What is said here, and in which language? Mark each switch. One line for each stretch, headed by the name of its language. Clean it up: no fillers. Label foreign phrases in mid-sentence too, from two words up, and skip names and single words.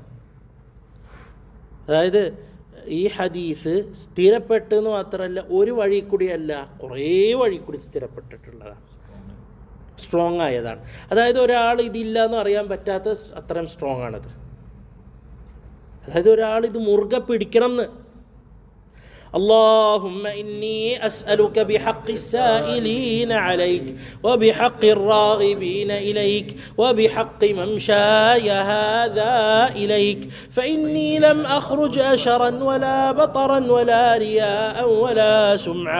Malayalam: അതായത് ഈ ഹദീസ് സ്ഥിരപ്പെട്ടെന്ന് മാത്രമല്ല, ഒരു വഴി കൂടിയല്ല, കുറേ വഴി കൂടി സ്ഥിരപ്പെട്ടിട്ടുള്ളതാണ്, സ്ട്രോങ് ആയതാണ്. അതായത് ഒരാൾ ഇതില്ല എന്ന് അറിയാൻ പറ്റാത്ത അത്രയും സ്ട്രോങ് ആണത്. അതായത് ഒരാൾ ഇത് മുറുകെ പിടിക്കണം എന്ന്.
Arabic: اللهم إني أسألك بحق السائلين عليك وبحق الراغبين إليك وبحق ممشاي هذا إليك فإني لم أخرج أشرا ولا بطرا ولا رياء ولا سمعة